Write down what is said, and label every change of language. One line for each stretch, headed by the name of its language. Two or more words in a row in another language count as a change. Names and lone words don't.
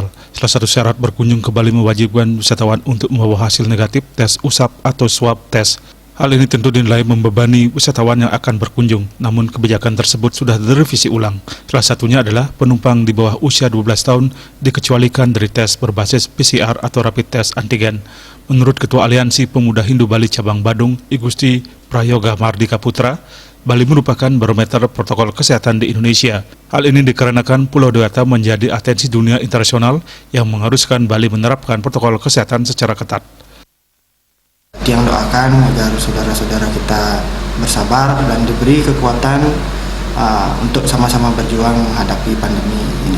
Indonesian: Salah satu syarat berkunjung ke Bali mewajibkan wisatawan untuk membawa hasil negatif tes usap atau
English: swab test.
Indonesian: Hal ini tentu dinilai membebani wisatawan yang akan berkunjung, namun kebijakan tersebut sudah direvisi ulang. Salah satunya adalah penumpang di bawah usia 12 tahun dikecualikan dari tes berbasis PCR atau
English: rapid test
Indonesian: antigen. Menurut Ketua Aliansi Pemuda Hindu Bali Cabang Badung, I Gusti Prayoga Mardika Putra, Bali merupakan barometer protokol kesehatan di Indonesia. Hal ini dikarenakan Pulau Dewata menjadi atensi dunia internasional yang mengharuskan Bali menerapkan protokol kesehatan secara ketat. Yang doakan agar saudara-saudara kita bersabar dan diberi kekuatan untuk sama-sama berjuang menghadapi pandemi ini.